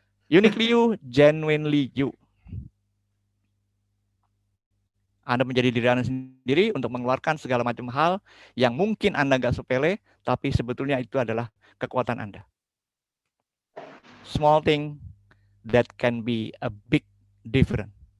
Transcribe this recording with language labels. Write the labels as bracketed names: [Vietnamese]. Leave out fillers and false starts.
[English] Uniquely you, genuinely you. [Indonesian] Anda menjadi diri Anda sendiri untuk mengeluarkan segala macam hal yang mungkin Anda nggak sepele, tapi sebetulnya itu adalah kekuatan Anda. [English] Small thing that can be a big difference.